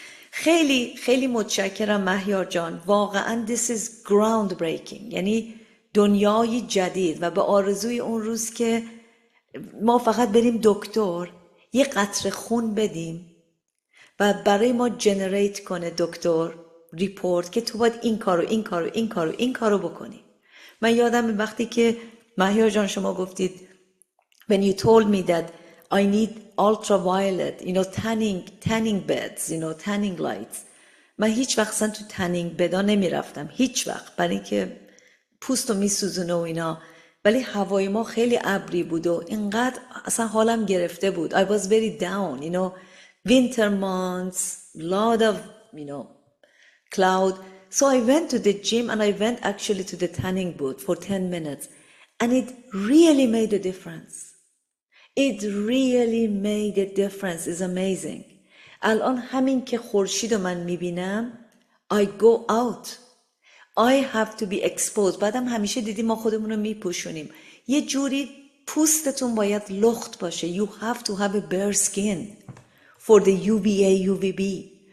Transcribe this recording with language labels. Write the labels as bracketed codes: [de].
[fa] خیلی خیلی متشکرم مهیار جان، واقعا [en] this is ground breaking، [fa] یعنی دنیای جدید، و به آرزوی اون روز که ما فقط بریم دکتر یه قطره خون بدیم و برای ما جنریت کنه دکتر ریپورت که تو باید این کارو بکنی. من یادم وقتی که مهیار جان شما گفتید [en] when you told me that I need ultraviolet, tanning beds, tanning lights. [fa] من هیچ وقت اصلا تو تنینگ بدا نمی رفتم، هیچ وقت، برای اینکه پوستو می سوزونه و اینا. ولی هوای ما خیلی ابری بود و اینقدر اصلا حالم گرفته بود. [en] I was very down, winter months, lot of, cloud. So I went to the gym and I went actually to the tanning booth for 10 minutes. And it really made a difference. It really made a difference. It's amazing. [fa] الان همین که خورشید رو من میبینم [en] I go out. I have to be exposed. [fa] بعدم همیشه دیدیم ما خودمون رو میپوشونیم. یه جوری پوستتون باید لخت باشه. [en] You have to have a bare skin for the UVA, UVB.